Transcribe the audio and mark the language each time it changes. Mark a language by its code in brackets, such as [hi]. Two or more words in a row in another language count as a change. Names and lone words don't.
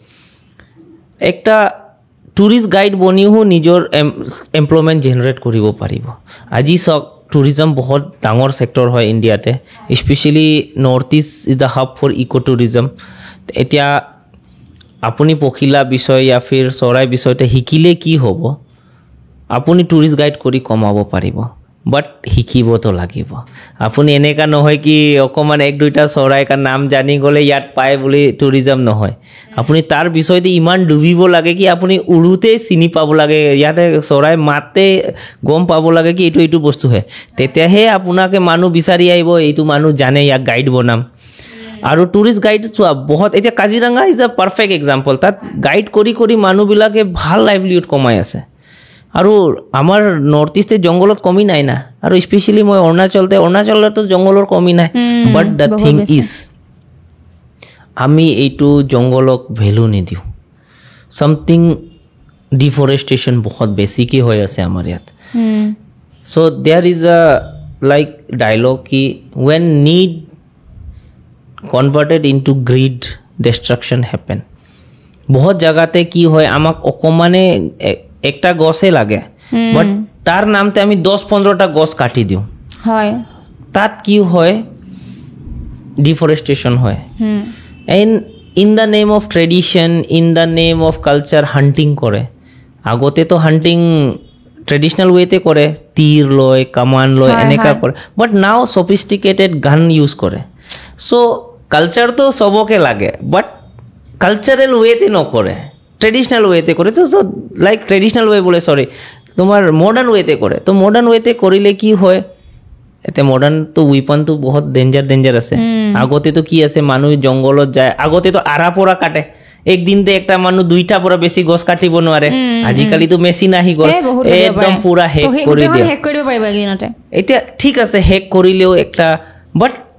[as] একটা [en] tourist guide [as] বনিও নিজৰ [en] employment generate [as] কৰিব পাৰিব আজি চাওক টুৰিজম বহুত ডাঙৰ ছেক্টৰ হয় ইণ্ডিয়াতে [en] specially North East is the hub for eco tourism [as] এতিয়া আপুনি পখিলা বিষয় [hi] या फिर [as] চৰাই বিষয়তে শিকিলে কি হ'ব আপুনি [en] tourist guide [as] কৰি কমাব পাৰিব বাট শিকিবতো লাগিব আপুনি এনেকা নহয় কি অকমান এক দুইটা চৰাই [hi] का नाम [as] জানি গ'লে ইয়াত পায় বুলি টুৰিজম নহয় আপুনি তাৰ বিষয়তে ইমান ডুবিব লাগে কি আপুনি উৰুতে চিনি পাব লাগে ইয়াতে চৰাই মাতে গম পাব লাগে কি এইটো বস্তু হে তেতিয়াহে আপোনাকে মানুহ বিচাৰি আহিব এইটো মানুহ জানে ইয়াক গাইড বনাম আৰু [en] tourist guide [as] চোৱা বহুত এতিয়া কাজিৰঙা [en] is a perfect example [as] তাত গাইড কৰি কৰি মানুহবিলাকে ভাল লাইভলিহুড কমাই আছে আৰু আমাৰ নৰ্থ ইষ্টে জংগলত কমি নাই না আৰু স্পেচিয়েলি মই অৰুণাচলতো জংগলৰ কমি নাই [en] but the thing is [as] আমি এইটো জংগলক ভেলু নিদিওঁ [en] something deforestation [as] বহুত বেছিকৈ হৈ আছে আমাৰ ইয়াত [en] so there is a like dialogue [as] কি [en] when need converted into greed destruction happen [as] বহুত জেগাতে কি হয় আমাক অকণমানে একটা গছে লাগে বাট তাৰ নামতে আমি 10-15টা গছ কাটি দিওঁ হয় তাত কি হয় ডিফৰেষ্টেশ্যন হয় [en] and in the name of tradition in the name of culture hunting [as] কৰে আগতেতো [en] hunting traditional [as] ৱেতে কৰে তীৰ লয় কামান লয় এনেকুৱা কৰে [en] but now sophisticated gun use [as] কৰে চ' কালচাৰটো চবকে লাগে [en] but cultural way [as] নকৰে [en] traditional way [as] কৰে [en] so like traditional way [as] বোলে চৰি তোমাৰ [en] modern way [as] কৰে তো [en] modern way [as] কৰিলে কি হয় এতিয়া মডাৰ্ণটো উইপনটো বহুত ডেঞ্জাৰ আছে আগতেতো কি আছে মানুহ জংঘলত যায় আগতেতো আৰা পৰা কাটে একদিনতে একটা মানুহ 2টা পৰা বেছি গছ কাটিব নোৱাৰে আজিকালিতো মেচিন আহি গ'ল একদম পুৰা হেক কৰি দিয়ে হেক কৰিব পাৰিব একদিনতে এতিয়া ঠিক আছে হেক কৰিলেও একটা বাট